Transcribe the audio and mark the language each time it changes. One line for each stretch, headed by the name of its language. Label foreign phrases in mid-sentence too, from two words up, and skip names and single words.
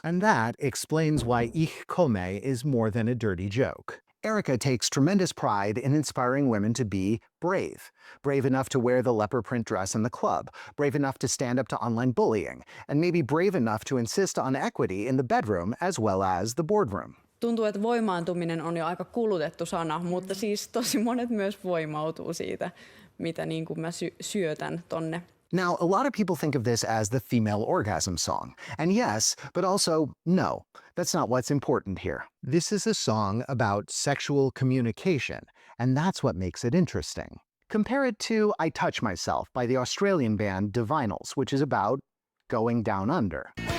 English: And that explains why Komme is more than a dirty joke. Erika takes tremendous pride in inspiring women to be brave. Brave enough to wear the leopard print dress in the club, brave enough to stand up to online bullying, and maybe brave enough to insist on equity in the bedroom as well as the boardroom.
Finnish: Tuntuu, että voimaantuminen on jo aika kulutettu sana, mutta siis tosi monet myös voimautuu siitä, mitä niin kuin mä syötän tonne.
English: Now, a lot of people think of this as the female orgasm song. And yes, but also no. That's not what's important here. This is a song about sexual communication, and that's what makes it interesting. Compare it to I Touch Myself by the Australian band Divinals, which is about going down under.